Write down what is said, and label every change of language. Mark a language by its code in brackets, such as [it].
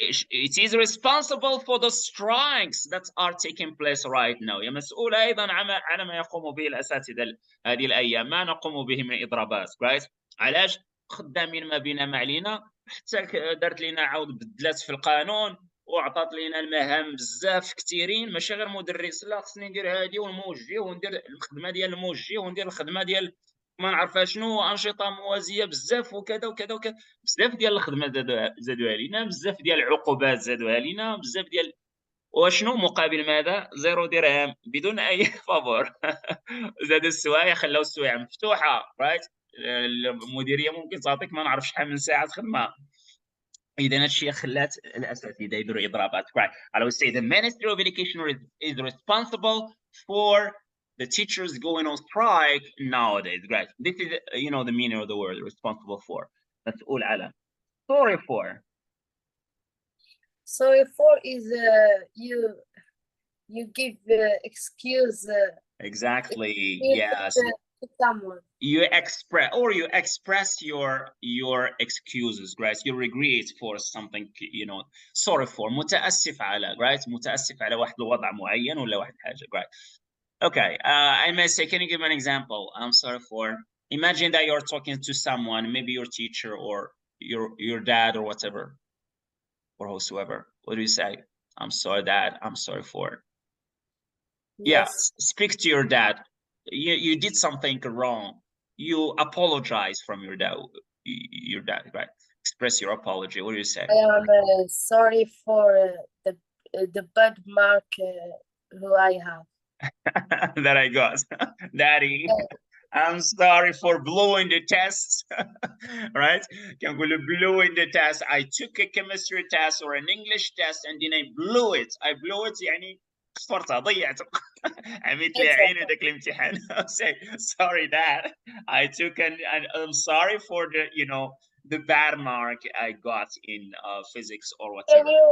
[en] It is responsible for the strikes that are taking place right now. [ar] هي مسؤولة أيضا على ما يقوم به الأساتذة هذه الأيام, ما نقوم به من إضرابات, right? علاش خدامين ما بينا ما علينا, حتى دارت لنا عاود بدلات في القانون وعطات لنا المهام بزاف كثيرين, ماشي غير مدرس, لا خصني ندير هذه والموجه وندير الخدمه ديال الموجه وندير الخدمه ديال ما نعرف شنو, انشطه موازيه بزاف وكذا وكذا وكذا, بزاف ديال الخدمه زادوها لينا, بزاف ديال العقوبات زادوها لينا, بزاف ديال وشنو مقابل ماذا؟ 0 درهم بدون اي فابور. زادوا السوايع, خلاو السوايع مفتوحه, رايت؟ المديريه ممكن تعطيك ما نعرف شحال من ساعه خدمه. اذا هادشي خلات الاساتذه يديروا اضرابات. [en] Right. I would say the Ministry of Education is responsible for the teachers going on strike nowadays. Right. This is, you know, the meaning of the word responsible for. [ar] مسؤول على. [en] Sorry for. Sorry for is you give excuse. Exactly. Yes. To someone. You express your excuses, right? You regret for something, you know, sorry for, [ar] متأسف على, [en] right? [ar] متأسف على واحد الوضع معين ولا واحد حاجة, right? [en] Okay, I may say, can you give an example? I'm sorry for. Imagine that you're talking to someone, maybe your teacher or your dad or whatever, or whosoever. What do you say? I'm sorry, Dad. I'm sorry for. Yes. Yeah, speak to your dad. You did something wrong. You apologize from your dad, right? Express your apology. What do you say? I am sorry for the bad mark who I have. That I got. Daddy, I'm sorry for blowing the test. Right? I'm going to blow in the test. I took a chemistry test or an English test and then I blew it. [ar] يعني خسرتها, ضيعته. عملت لي عيني ذاك الامتحان. [en] Say, sorry, Dad. I took and I'm sorry for the, you know, the bad mark I got in physics or whatever.